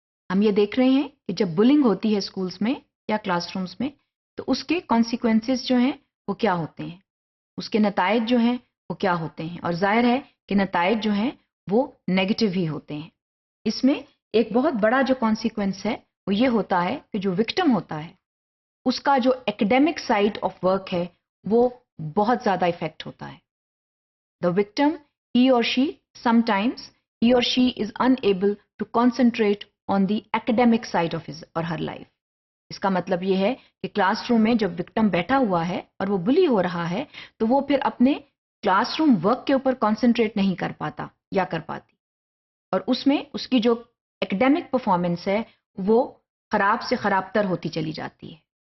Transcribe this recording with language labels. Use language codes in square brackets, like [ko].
[ur] ہم یہ دیکھ رہے ہیں کہ جب بلنگ ہوتی ہے اسکولس میں یا کلاس رومس میں تو اس کے کانسیکوینسز جو ہیں وہ کیا ہوتے ہیں، اس کے نتائج جو ہیں وہ کیا ہوتے ہیں، اور ظاہر ہے کہ نتائج جو ہیں وہ نیگیٹو ہی ہوتے ہیں. اس میں ایک بہت بڑا جو کانسیکوینس ہے وہ یہ ہوتا ہے کہ جو وکٹم ہوتا ہے اس کا جو ایکڈیمک سائڈ آف ورک ہے وہ بہت زیادہ افیکٹ ہوتا ہے. [en] The victim he or she sometimes he or she is unable to concentrate on the academic side of his or her life. [ur] اس کا مطلب یہ ہے کہ کلاس روم میں جب وکٹم بیٹھا ہوا ہے اور وہ بلی ہو رہا ہے تو وہ پھر اپنے کلاس روم ورک کے اوپر کانسنٹریٹ نہیں کر پاتا یا کر پاتی، اور اس میں اس کی جو ایکڈیمک پرفارمنس ہے وہ خراب سے خراب تر ہوتی چلی جاتی ہے.